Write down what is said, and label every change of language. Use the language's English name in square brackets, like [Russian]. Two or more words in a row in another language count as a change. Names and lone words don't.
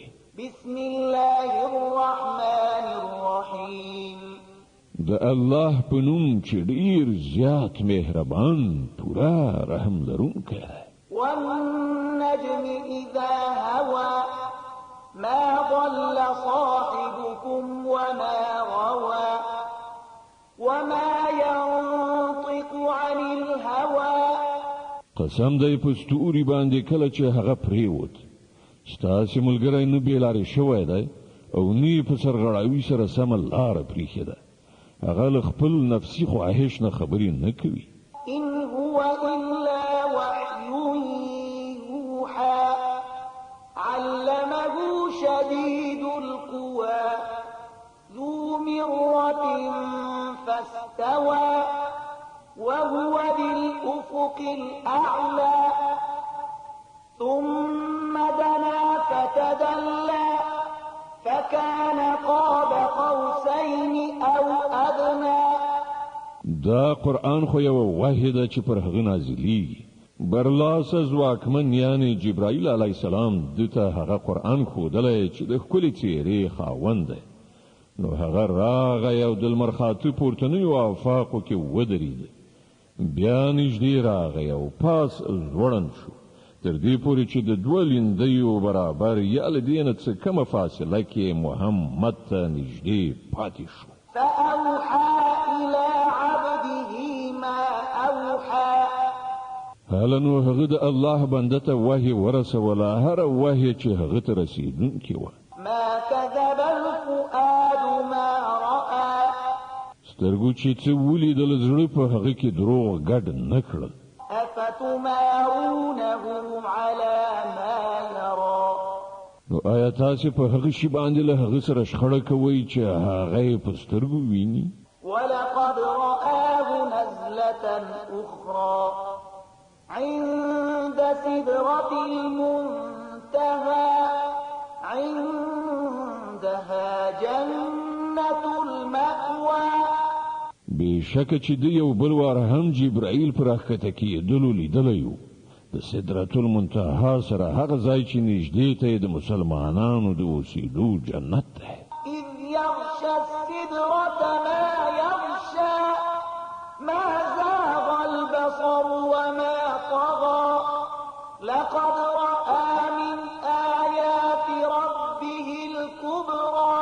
[Arabic] بسم الله الرحمن الرحیم [Pashto] د الله په نوم چې ډیر زیات مهربان پورا رحم لرونکی دی [Arabic] والنجم اذا هوى ما ضل صاحبكم وما غوى وما ينطق عن الهوى [Pashto] قسم دی په ستوري باندې کله چې هغه پریوت ستاسو ملګری نه بیلارې شوی دی او نی په سرغړاوي سره سم لار پریخي ده هغه خپل نفسي خواهش نه خبرې نه کوي [Arabic] ان هو الا وحي يوحى علمه شديد القوى ذو مرة فاستوى وهو بالأفق الأعلى ثم دنا فتدلى فكان قاب قوسين أو أدنى [Pashto] دا قرآن خو یو واحده چې پر هغه نازلېږي برلاس ځواکمن یعنی جبرائیل [Arabic] علیه السلام [Pashto] دته هغه قرآن ښودلی چې د ښکلې څیرې خاوند دی. نو هغه راغی او د لمر خاته پورتنیو آفاقو کې ودرېد. بیا نږدې راغی او پاس ځوړند شو تر دې پورې چې د دوه لیندیو برابر یا له دې نه څه کمه فاصله کې محمد ته نږدې پاتې شو. [Arabic] فأوحى إلى عبده ما أوحى. [Pashto] هله نو هغه د الله بنده ته وحی ورسوله، هر وحی چې هغه ته رسیدونکې وه. [Arabic] ما كذب الفؤاد ما رأى. [Pashto] سترګو چې څه ولیدل زړه په هغه کې دروغ ګډ نه کړل. [Arabic] أفتمارونه على ما يرى. [Pashto] نو آیا تاسو په هغه شی باندې له هغه سره شخړه کوئ چې هغه په سترګو ویني؟ [Arabic] ولقد رآه نزلة أخرى عند سدرة المنتهى عندها جنة المأوى. [Pashto] بشک چې د یو بل وار هم جبرائیل پر راکته کېدلو لیدلی و د سدرة المنتهى سره هغه ځای چې نږدې ته د مسلمانانو د اوسېدو جنت دی. [Arabic] إذ يغشى السدرة ما يغشى ما زاغ البصر وما طغى لقد رأى من آيات ربه الكبرى.